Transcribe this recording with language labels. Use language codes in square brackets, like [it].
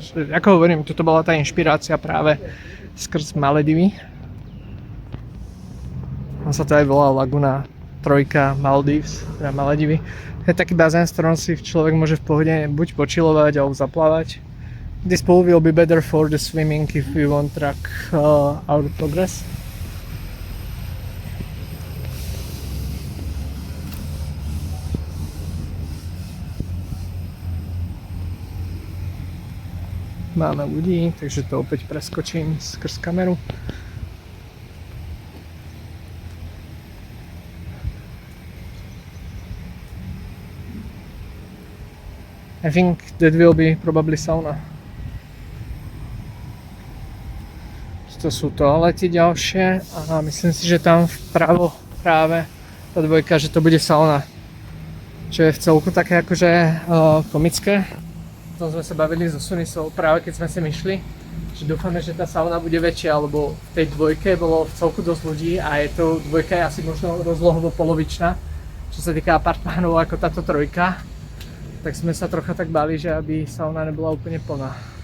[sk] Ako hovorím, toto bola tá inšpirácia práve skrz Maledivy. On sa to aj volá Laguna Trojka Maldives, teda Maledivy. Je taký bazén, s ktorom si človek môže v pohode buď počilovať alebo zaplávať. [en] This pool will be better for the swimming if we want track our progress. [sk] Máme ľudí, takže to opäť preskočím skrz kameru. [en] I think that will be probably sauna. [sk] To sú toalety ďalšie a myslím si, že tam vpravo práve tá dvojka, že to bude sauna. čo je v celku také akože komické. O tom sme sa bavili so Sunisou práve keď sme sem išli, že dúfame, že tá sauna bude väčšia, lebo v tej dvojke bolo v celku dosť ľudí a je to dvojka je asi možno rozlohovo polovičná, čo sa týka apartmánov ako táto trojka. Tak sme sa trocha tak báli, že aby sauna nebola úplne plná.